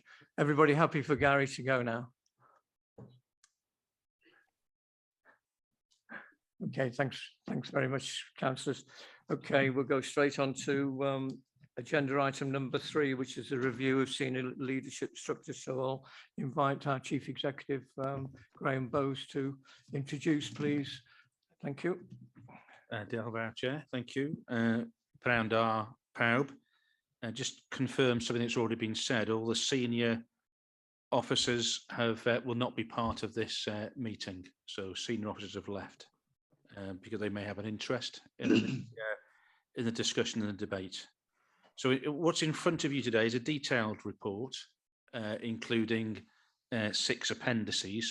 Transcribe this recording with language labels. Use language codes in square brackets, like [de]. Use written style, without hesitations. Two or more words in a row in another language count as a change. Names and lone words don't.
[en] Everybody happy for Gary to go now? Okay, thanks very much, councillors. Okay, we'll go straight on to agenda item number 3, which is a review of senior leadership structure. So I'll invite our Chief Executive, Graham Bowes, to introduce, please. Thank you. [cy] Diolch yn fawr, [en] Chair. Thank you. [cy] Pnawn da pawb. [en] Just confirm something that's already been said. All the senior officers will not be part of this meeting. So senior officers have left because they may have an interest in the discussion and the debate. So what's in front of you today is a detailed report, including 6 appendices.